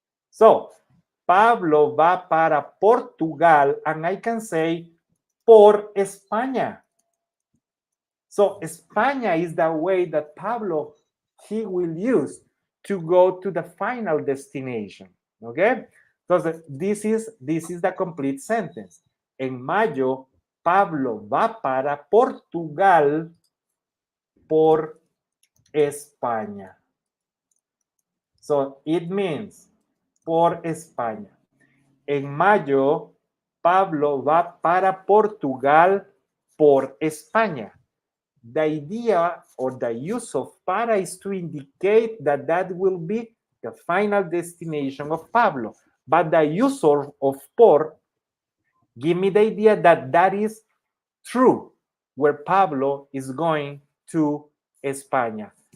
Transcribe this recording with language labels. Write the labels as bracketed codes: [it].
[es] So, Pablo va para Portugal, [en] and I can say [es] por España. [en] So España is the way that Pablo he will use to go to the final destination. Okay? Entonces, this is the complete sentence. [es] En mayo, Pablo va para Portugal por España. [en] So it means [es] por España. En mayo, Pablo va para Portugal por España. [en] The idea or the use of para is to indicate that that will be the final destination of Pablo. But the use of por give me the idea that that is true, where Pablo is going to España.